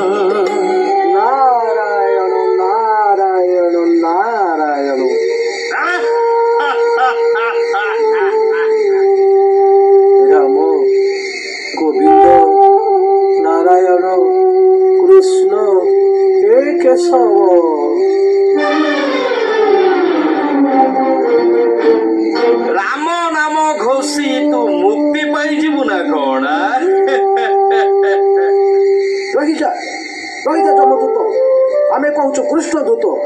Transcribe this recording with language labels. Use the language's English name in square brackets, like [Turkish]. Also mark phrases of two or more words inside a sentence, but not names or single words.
[Odia] নারায়ণ নারায়ণ নারায়ণ। রাম গোবিন্দ নারায়ণ কৃষ্ণ হে কেশব। ରାମ ନାମ ଘୋଷି ତୁ ମୁକ୍ତି ପାଇଯିବୁ ନା କଣ? ରହିଯା ରହିଯା ଯମଦୂତ, ଆମେ କହୁଛୁ କୃଷ୍ଣ ଦୂତ।